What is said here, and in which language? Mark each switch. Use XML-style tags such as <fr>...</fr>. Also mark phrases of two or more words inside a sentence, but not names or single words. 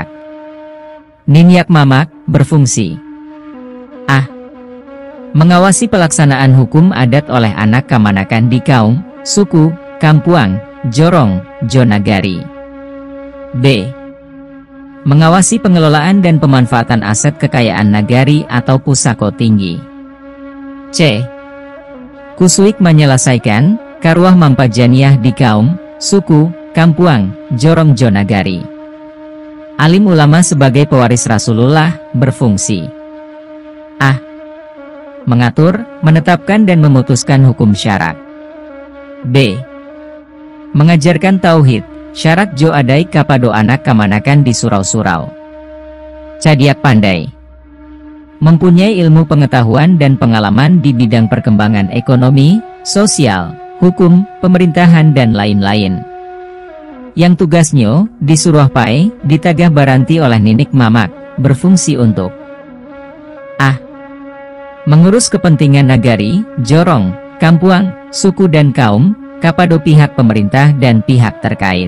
<id>Niniak Mamak, berfungsi A. Mengawasi pelaksanaan hukum adat oleh anak kamanakan di kaum, suku, kampuang, jorong, jonagari. B. Mengawasi pengelolaan dan pemanfaatan aset kekayaan nagari atau pusako tinggi. C.</id> <min>Kusuik menyelesaikan, karuah mampajaniah</min> <id>di kaum, suku, kampuang, jorong jonagari. Alim ulama sebagai pewaris Rasulullah, berfungsi A. Mengatur, menetapkan dan memutuskan hukum syarak. B. Mengajarkan tauhid,</id> <min>syarak jo adai kapado anak kamanakan di surau-surau. Cadiak pandai.</min> <id>mempunyai ilmu pengetahuan dan pengalaman di bidang perkembangan ekonomi, sosial, hukum, pemerintahan dan lain-lain. Yang tugasnya</id> <min>disuruh pai ditagah baranti</min> <id>oleh Ninik Mamak, berfungsi untuk mengurus kepentingan nagari, jorong, kampuang, suku dan kaum, kepada pihak pemerintah dan pihak terkait.</id>